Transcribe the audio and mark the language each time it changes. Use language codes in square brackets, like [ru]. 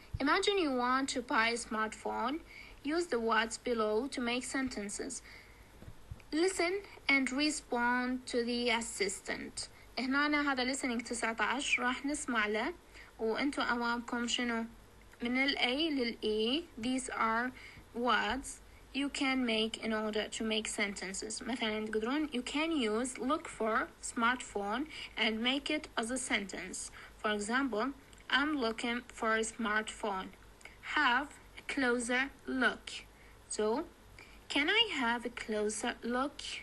[en] Imagine you want to buy a smartphone. Use the words below to make sentences. Listen and respond to the assistant. [ar] هنا هذا listening 19 راح نسمع له وانتو أمامكم شنو من ال A لل E. [en] These are words you can make in order to make sentences. [ar] مثلا تقدرون [en] you can use look for smartphone and make it as a sentence. For example, I'm looking for a smartphone. Have a closer look. So, can I have a closer look?